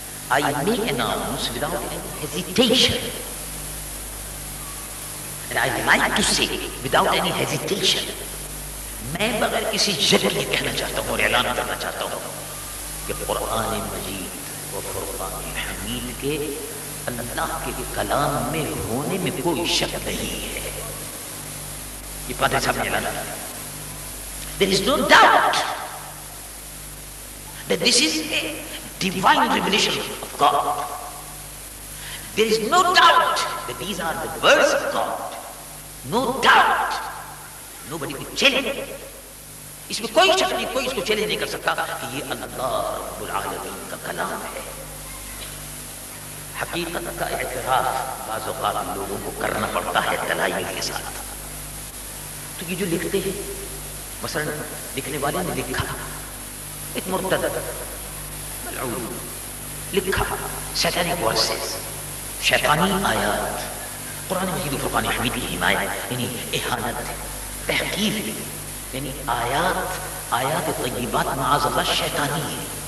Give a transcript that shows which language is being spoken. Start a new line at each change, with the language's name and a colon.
English: I may announce without any hesitation,
Urdu: and I like to say without any hesitation, میں بغیر کسی جھجک کے کہنا چاہتا ہوں اور اعلان کرنا چاہتا ہوں کہ قرآن مجید و فرقان حمید کے اللہ کے کلام میں ہونے میں کوئی شک نہیں ہے. یہ پادری صاحب نے اعلان کیا.
English: There is no doubt that this is a divine revelation of God. There is no doubt that these are the words of God. No doubt. Nobody will challenge it.
Urdu: اس میں کوئی شک نہیں، کوئی اس کو چیلنج نہیں کر سکتا کہ یہ اللہ رب العالمین کا کلام ہے. حقیقت کا اعتراف بعض اوقات لوگوں کو کرنا پڑتا ہے دلائل کے ساتھ. تو یہ جو لکھتے ہیں، مثلا لکھنے والے نے لکھا ایک مرتد ملعون، لکھا سیٹانک ورسز، شیطانی آیات، قرآن مجید و فرقان حمید کی حمایت یعنی اہانت، تحقیر، یعنی آیات طیبات معاذ اللہ شیطانی ہے.